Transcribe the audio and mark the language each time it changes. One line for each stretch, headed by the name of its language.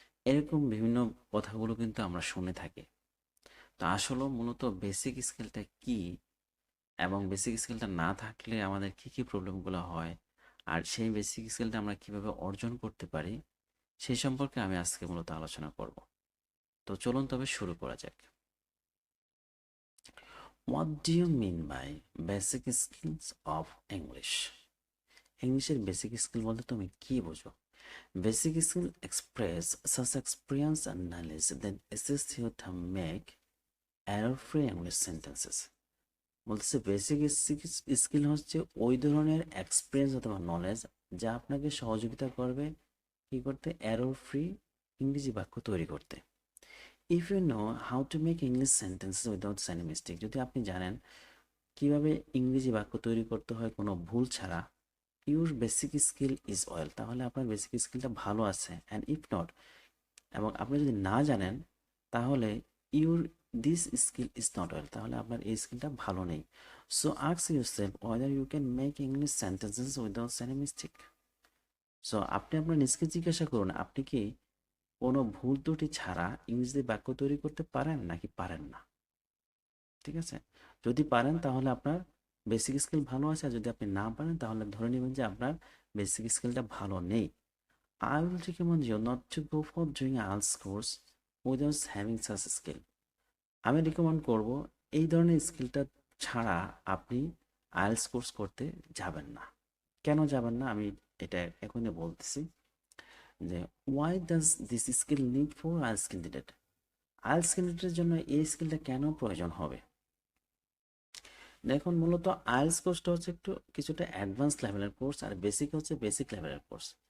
Bangla: এরকম বিভিন্ন কথাগুলো কিন্তু আমরা শুনে থাকি। তো আসলে মূলত বেসিক স্কিলটা কি, এবং বেসিক স্কিলটা না থাকলে আমাদের কি কি প্রবলেমগুলো হয়, আর সেই বেসিক স্কিলটা আমরা কিভাবে অর্জন করতে পারি, সেই সম্পর্কে আমি আজকে মূলত আলোচনা করব। তো চলুন তবে শুরু করা যাক।
English: What do you mean by basic skills of English?
Bangla: ইংলিশের বেসিক স্কিল বলতে তুমি কি বোঝো?
English: Basic skill express such experience and knowledge that assist you to make error-free English sentences.
Bangla: বলতেছে বেসিক স্কিল হচ্ছে ওই ধরনের এক্সপিরিয়েন্স অথবা নলেজ যা আপনাকে সহযোগিতা করবে কি করতে, এরর ফ্রি ইংরেজি বাক্য তৈরি করতে।
English: if you know how to make English sentences without any mistake,
Bangla: যদি আপনি জানেন কিভাবে ইংরেজি বাক্য তৈরি করতে হয় কোনো ভুল ছাড়া,
English: your basic skill is well,
Bangla: তাহলে আপনার বেসিক স্কিলটা ভালো আছে।
English: and if not,
Bangla: এবং আপনি যদি না জানেন, তাহলে
English: your this skill is not well,
Bangla: তাহলে আপনার এই স্কিলটা ভালো নেই।
English: So ask yourself whether you can make English sentences without any mistake.
Bangla: So আপনি আপনার নিজকে জিজ্ঞাসা করুন, আপনি কি কোনো ভুল ত্রুটি ছাড়া ইংরেজিতে বাক্য তৈরি করতে পারেন নাকি পারেন না। ঠিক আছে, যদি পারেন তাহলে আপনার বেসিক স্কিল ভালো আছে, আর যদি আপনি না পারেন তাহলে ধরে নেবেন যে আপনার বেসিক স্কিলটা ভালো নেই।
English: I will recommend you not to go for doing IELTS course without having such skill.
Bangla: আমি রিকমেন্ড করব এই ধরনের স্কিলটা ছাড়া আপনি আইএলটিএস কোর্স করতে যাবেন না। কেন যাবেন না আমি এটা এখনই বলতেছি, যে
English: Why does this skill need for IELTS candidate.
Bangla: IELTS ক্যান্ডিডেটের জন্য এই স্কিলটা কেন প্রয়োজন হবে। দেখুন, মূলত আইএলটিএস কোর্সটা হচ্ছে একটু কিছুটা অ্যাডভান্স লেভেলের কোর্স, আর বেসিক হচ্ছে বেসিক লেভেলের কোর্স।